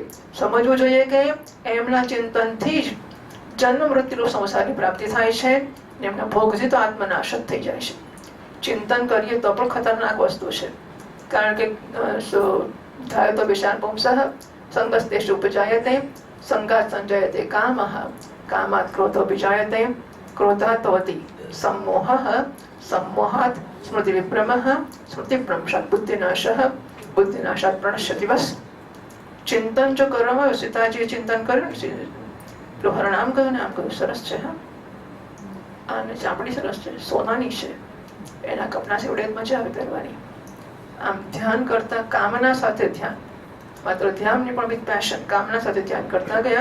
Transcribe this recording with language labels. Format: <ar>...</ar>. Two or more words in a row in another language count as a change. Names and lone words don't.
<gu>સમજવું જોઈએ કે એમના ચિંતનથી જ જન્મ મૃત્યુનું સંસારની પ્રાપ્તિ થાય છે, એમના ભોગથી તો આત્મનાશ જ થઈ જાય છે. ચિંતન કરીએ તો પણ ખતરનાક વસ્તુ છે. કારણ કે થાય તો</gu> <sa>विशाल पुंसः संगस्तेषु उपजायते संगात संजयते कामः कामात क्रोधो विजायते ક્રોધાત ભવતિ सम्मोहः सम्मोहात् स्मृति विभ्रमः स्मृति भ्रंशात् बुद्धिनाशः बुद्धिनाशात् प्रणश्यति.</sa> <gu>बस ચિંતન જો કરવામાં આવે, સીતાજીએ ચિંતન કર્યું, હરણામ કહ્યું ને આમ કહ્યું, સરસ છે. હા, આને ચામડી સરસ છે, સોનાની છે, એના કપડા સેવડે મજા આવે પહેરવાની. આમ ધ્યાન કરતા કામના સાથે ધ્યાન, માત્ર ધ્યાન નહીં પણ</gu> <en>with passion,</en> <gu>કામના સાથે ધ્યાન કરતા ગયા.</gu>